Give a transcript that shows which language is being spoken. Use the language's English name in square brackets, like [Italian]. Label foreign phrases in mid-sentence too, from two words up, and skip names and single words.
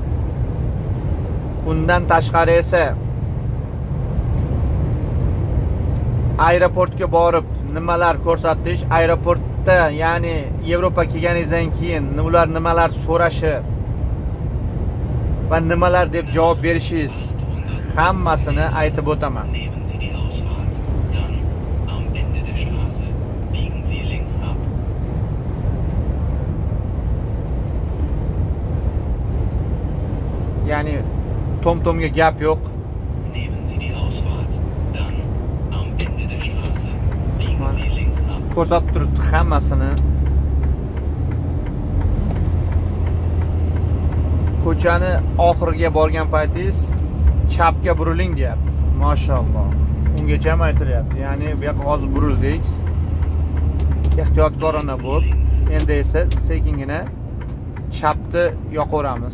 [Uzbek] undan tashqari esa aeroportga borib nimalar ko'rsatish, aeroportda, ya'ni Yevropa kelganingizdan keyin ular nimalar so'rashi va nimalar deb javob berishingiz hammasini aytib o'taman. [German] Nehmen Sie die Ausfahrt, dann am Ende der Straße biegen Sie links ab. [Uzbek] Ya'ni tom-tomga gap yo'q. [German] Nehmen Sie die Ausfahrt, dann am Ende der Straße biegen Sie links ab. [Uzbek] Ko'rsatib turibdi hammasini. Ko'chani oxiriga borgan paytingiz chapga buriling deyapti. Mashalloh. Ungacha ham aytilyapti. Ya'ni bu yoqqa hozir burildik. Ehtiyotkorona bo'lib, endi esa sekingina chapni yoqaveramiz.